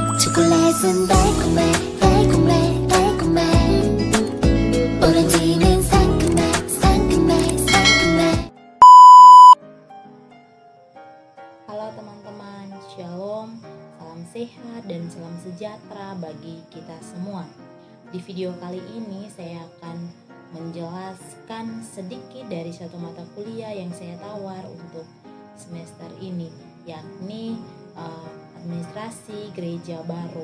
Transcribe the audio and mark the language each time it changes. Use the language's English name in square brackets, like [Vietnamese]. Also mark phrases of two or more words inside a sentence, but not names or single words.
[Korean] 초콜릿은 달콤해 달콤해 달콤해 오렌지는 상큼해 상큼해 상큼해. [Indonesian] Halo teman-teman, Shalom, salam sehat dan salam sejahtera bagi kita semua. Di video kali ini saya akan menjelaskan sedikit dari satu mata kuliah yang saya tawar untuk semester ini, yakni administrasi gereja baru.